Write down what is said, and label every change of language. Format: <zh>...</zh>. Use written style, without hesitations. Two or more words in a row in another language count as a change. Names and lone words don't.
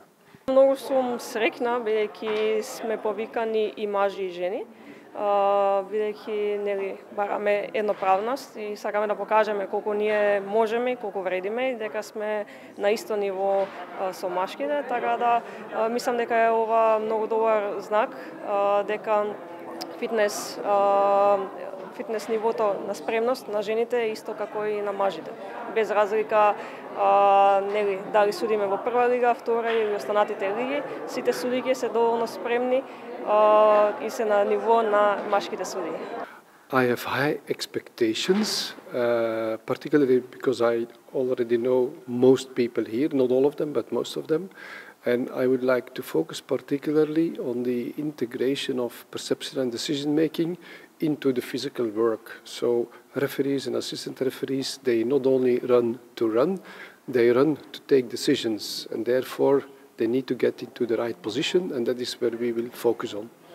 <mk>Многу сум среќна бидејќи сме повикани и мажи и жени, бидејќи бараме едноправност и сакаме да покажеме колку ние можеме, колку вредиме и дека сме на исто ниво со машките, така да мислам дека е ова многу добар знак, дека фитнес нивото на спремност на жените е исто како и на мажите. Без разлика дали судиме во прва лига, втора или останатите лиги, сите судији се доволно спремни и се на ниво на машките судии.</mk> <en>I have high expectations, particularly because I already know most people here, not all of them, but most of them. And I would like to focus particularly on the integration of perception and decision making into the physical work. So referees and assistant referees, they not only run to run, they run to take decisions, and therefore they need to get into the right position, and that is where we will focus on.</en>